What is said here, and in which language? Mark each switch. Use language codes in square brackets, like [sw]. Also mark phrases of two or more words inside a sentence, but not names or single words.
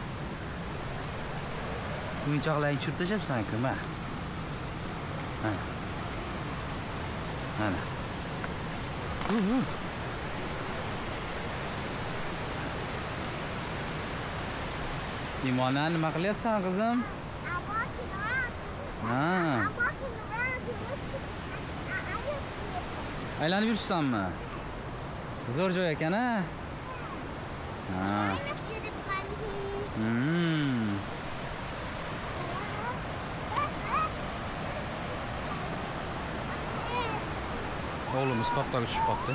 [uz] O'yinchoqlarni tushirib tashlabsan-ku, ma. Mana. Limona, nima qilyapsan, qizim? [en] I'm walking around. [uz] Ha. [en] I'm walking around. [uz] Aylanib yuribsanmi? Zo'r joy ekan-a? Ha. O'g'limiz qopqoqqa tushib qoldi.